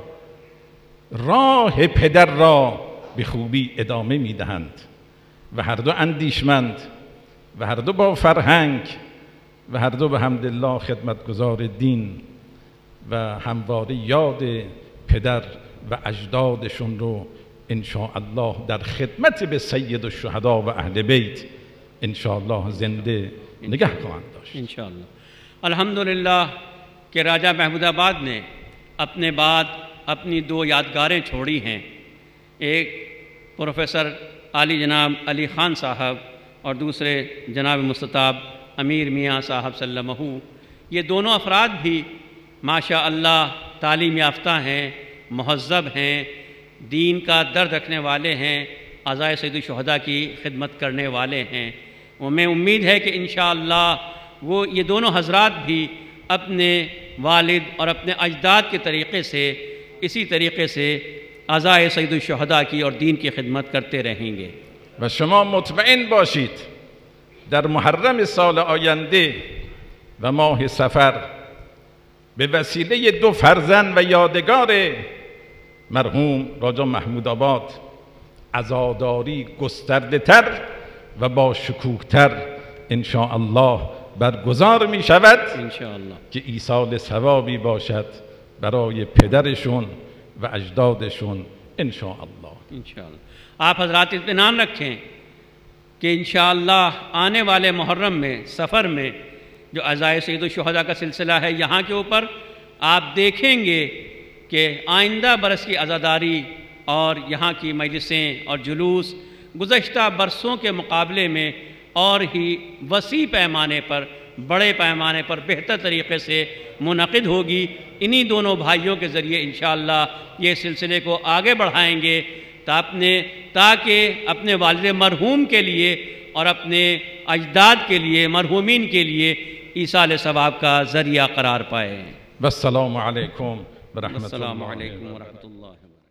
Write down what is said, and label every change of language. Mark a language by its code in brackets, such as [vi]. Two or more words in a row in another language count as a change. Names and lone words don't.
[fa] راه پدر را به خوبی ادامه میدهند و هر دو اندیشمند و هر دو با فرهنگ و هر دو به حمدالله خدمتگزار دین و همواره یاد پدر و اجدادشون رو انشاءالله در خدمت به سید الشهدا و اهل بیت انشاءالله زنده نگه خواهند داشت [ur] ان شاء اللہ. الحمدللہ کہ راجا محمود آباد نے اپنے بعد اپنی دو یادگاریں چھوڑی ہیں. ایک پروفیسر عالی جناب علی خان صاحب اور دوسرے جناب مستطاب امیر میاں صاحب سلمہ. یہ دونوں افراد بھی ماشاءاللہ تعلیم یافتہ ہیں، مہذب ہیں، دین کا درد رکھنے والے ہیں، عزائے سید شہدا کی خدمت کرنے والے ہیں. ہمیں امید ہے کہ ان شاء اللہ وہ یہ دونوں حضرات بھی اپنے والد اور اپنے اجداد کے طریقے سے، اسی طریقے سے عزائے سید شہدا کی اور دین کی خدمت کرتے رہیں گے. [fa] و شما مطمئن باشید در محرم سال آینده و ماه صفر به وسیله دو فرزند و یادگار مرحوم راجا محمود آباد عزاداری گسترده تر و با شکوه‌تر انشاءالله برگزار می شود که ایصال ثوابی باشد برای پدرشون و اجدادشون انشاءالله। [ur] آپ حضرات اطمینان رکھیں کہ ان شاء اللہ آنے والے محرم میں، صفر میں جو عزائے سید شہدا کا سلسلہ ہے، یہاں کے اوپر آپ دیکھیں گے کہ آئندہ برس کی عزاداری اور یہاں کی مجلسیں اور جلوس گزشتہ برسوں کے مقابلے میں اور ہی وسیع پیمانے پر، بڑے پیمانے پر بہتر طریقے سے منعقد ہوگی. انہیں دونوں بھائیوں کے ذریعے ان شاء اللہ یہ سلسلے کو آگے بڑھائیں گے تاکہ اپنے والد مرحوم کے لیے اور اپنے اجداد کے لیے، مرحومین کے لیے ایصال ثواب کا ذریعہ قرار پائے. [ar] والسلام عليكم ورحمة الله ورحمة الله.